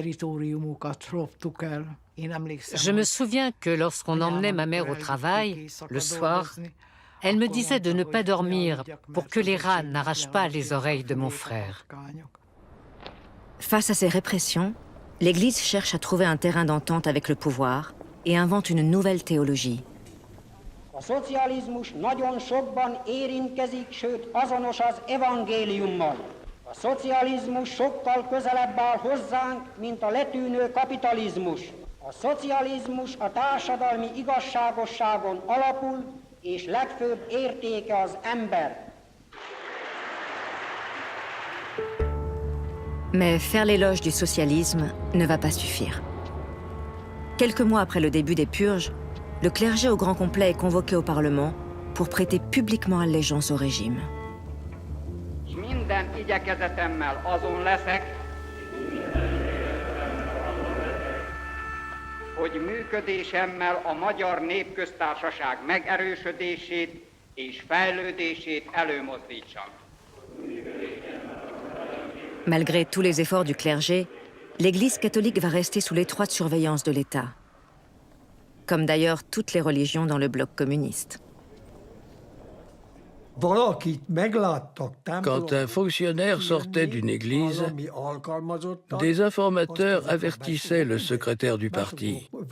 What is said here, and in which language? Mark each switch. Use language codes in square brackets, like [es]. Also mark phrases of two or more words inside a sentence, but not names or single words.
[fr] Je me souviens que lorsqu'on emmenait ma mère au travail, le soir, elle me disait de ne pas dormir pour que les rats n'arrachent pas les oreilles de mon frère. Face à ces répressions, l'Église cherche à trouver un terrain d'entente avec le pouvoir et invente une nouvelle théologie. [hu] A szocializmus nagyon sokban érintkezik, sőt azonos az evangéliummal. A szocializmus sokkal közelebb áll hozzánk, mint a letűnő kapitalizmus. A szocializmus a társadalmi igazságosságon alapul, és legfőbb értéke az ember. [fr] Mais faire l'éloge du socialisme ne va pas suffire. Quelques mois après le début des purges, le clergé au grand complet est convoqué au Parlement pour prêter publiquement allégeance au régime. [hu] Minden igyekezetemmel azon leszek, hogy működésemmel a Magyar Népköztársaság megerősödését és fejlődését előmozdítsam. [fr] Malgré tous les efforts du clergé, l'Église catholique va rester sous l'étroite surveillance de l'État. Comme d'ailleurs toutes les religions dans le bloc communiste. Quand un fonctionnaire sortait d'une église, des informateurs avertissaient le secrétaire du parti.